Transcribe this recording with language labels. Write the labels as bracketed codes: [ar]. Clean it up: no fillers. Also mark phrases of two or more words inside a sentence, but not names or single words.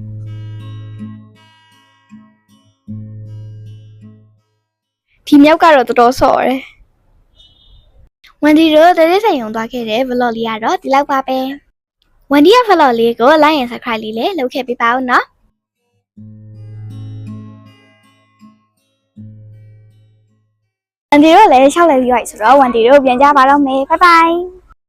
[my] ဒီမြောက်ကတော့တော်တော်ဆော့တယ်ဝန်ဒီတို့တရေဆိုင်ုံသွားခဲ့တဲ့ vlog လေးကတော့ဒီလောက်ပါပဲဝန်ဒီရဲ့ vlog လေးကို [en] like and subscribe [my] လေးလည်းလုပ်ခဲ့ပေးပါဦးနော်ဝန်ဒီတို့လည်းရှောက်လဲပြီးပြီဆိုတော့ဝန်ဒီတို့ပြန်ကြပါတော့မယ် [en] bye bye